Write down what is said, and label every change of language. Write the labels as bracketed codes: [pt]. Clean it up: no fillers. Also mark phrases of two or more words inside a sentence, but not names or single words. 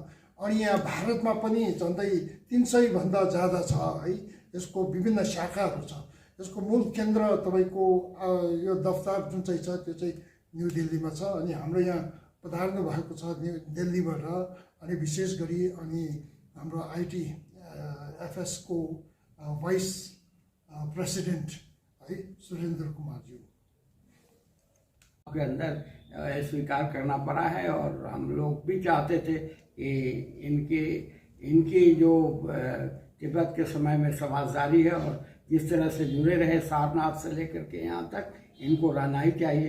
[ne] अनि यहाँ भारतमा पनि झन्डै 300 भन्दा ज्यादा छ है। यसको विभिन्न शाखाहरू छ। यसको मूल केन्द्र तपाईको यो दफ्तर जुन चाहिँ छ त्यो चाहिँ न्यू दिल्लीमा छ अनि हाम्रो यहाँ पधार्नु भएको छ न्यू दिल्लीबाट अनि विशेष गरी अनि हाम्रो आईटी एफएस को [en] vice president [ne] है सुरेंद्र कुमार जी [hi] के अंदर स्वीकार करना पड़ा है और हम लोग भी चाहते थे कि इनकी जो तिब्बत के समय में समाजदारी है और जिस तरह से जुड़े रहे सारनाथ से लेकर के यहाँ तक इनको रहना ही चाहिए।